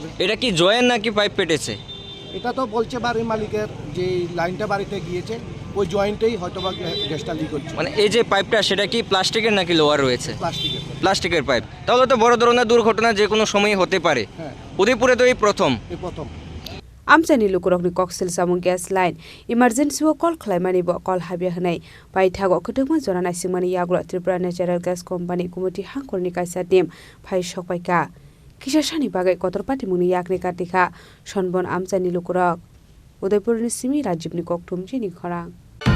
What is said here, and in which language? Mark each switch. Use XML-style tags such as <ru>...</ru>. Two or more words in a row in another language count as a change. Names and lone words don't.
<bn>এটা কি জয়েন নাকি পাইপ পেটেছে? এটা তো বলছে বাড়ির মালিকের যে লাইনটা বাড়িতে গিয়েছে ওই জয়েন্টেই হয়তো বা গ্যাসটা লিক হচ্ছে। মানে এই যে পাইপটা সেটা কি প্লাস্টিকের নাকি লোহার রয়েছে? প্লাস্টিকের পাইপ। তাহলে তো বড় ধরনের দুর্ঘটনা যে কোনো সময় হতে পারে। হ্যাঁ উদয়পুরে তো এই প্রথম</bn> <trp>Amsani lukurokni koksil samung</trp> <en>gas line emergency</en> <trp>wo call khlaimani bo call habia hnai paithago khutungma jorana simani yaglo Tripura</trp> <en>natural gas company committee</en> <trp>hangkorni kaisa team phai sokpaika kisa shani bagai kotorpati muni yakni katika sonbon amsani lukurok Udaipurni simi rajibni koktum Chini Khorang</trp>